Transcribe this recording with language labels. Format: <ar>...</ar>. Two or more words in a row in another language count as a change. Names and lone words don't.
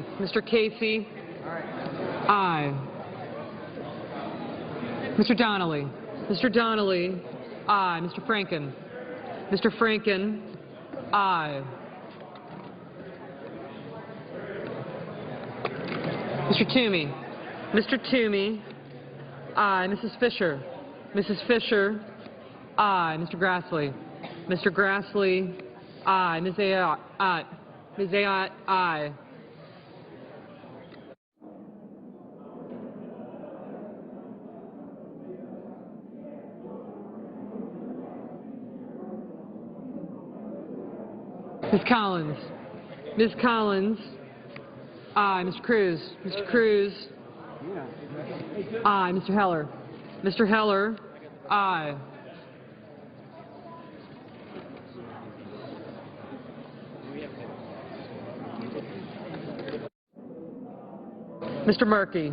<en>Mr. Casey, aye. Mr. Donnelly. Mr. Donnelly, aye. Mr. Franken. Mr. Franken, aye. Mr. Toomey. Mr. Toomey, aye. Mrs. Fisher. Mrs. Fisher, aye. Mr. Grassley. Mr. Grassley, aye. Ms. Ayotte, aye. Ms. Ayotte, aye. Ms. Collins. Ms. Collins, aye. Mr. Cruz. Mr. Cruz, aye. Mr. Heller. Mr. Heller, aye. Mr. Markey.</en>